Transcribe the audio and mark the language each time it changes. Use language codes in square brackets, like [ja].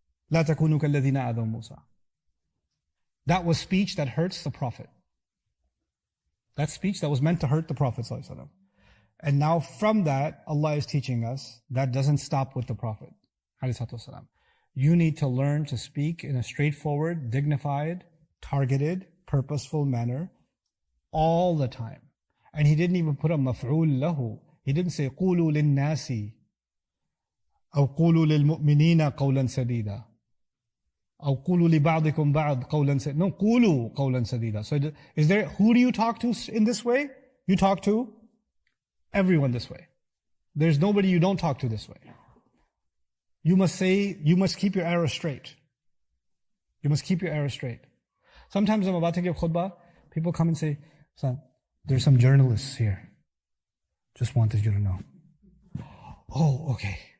[ar] لا تكونوا كالذين آذوا موسى. [en] That was speech that hurts the Prophet. That speech that was meant to hurt the Prophet ﷺ. And now from that, Allah is teaching us that doesn't stop with the Prophet ﷺ. You need to learn to speak in a straightforward, dignified, targeted, purposeful manner all the time. And he didn't even put a maf'ul lahu. He didn't say [ar] قولوا للناس أو قولوا للمؤمنين قولا سديدا أو قولوا لبعضكم بعض قولا سديدا. No, قولوا قولا سديدا. [en] So is there, who do you talk to in this way? You talk to everyone this way. There's nobody you don't talk to this way. You must keep your arrow straight. You must keep your arrow straight. Sometimes I'm about to give khutbah, people come and say, son, there's some journalists here. Just wanted you to know. Oh, okay.